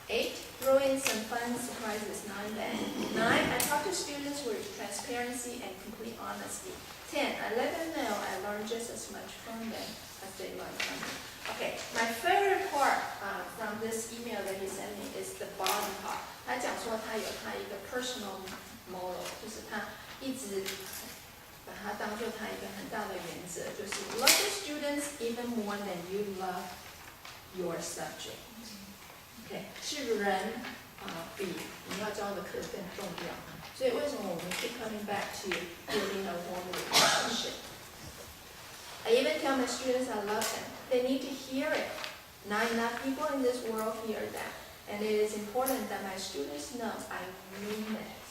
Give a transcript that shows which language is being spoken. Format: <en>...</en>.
<en>8, throw in some fun surprises now and then. 9, I talk to students with transparency and complete honesty. 10, I let them know I learn just as much from them as they learn from me. Okay, my favorite part from this email that he sent me is the bottom part.</en> <zh>他讲说他有他一个</zh> <en>personal motto，</en> <zh>就是他一直把它当做他一个很大的原则，就是</zh> <en>love the students even more than you love your subject.</en> <zh>OK， 是人比你要教的课更重要。所以为什么我们</zh> <en>keep coming back to building a warm relationship? I even tell my students I love them. They need to hear it. Not enough people in this world hear that, and it is important that my students know I mean it.</en>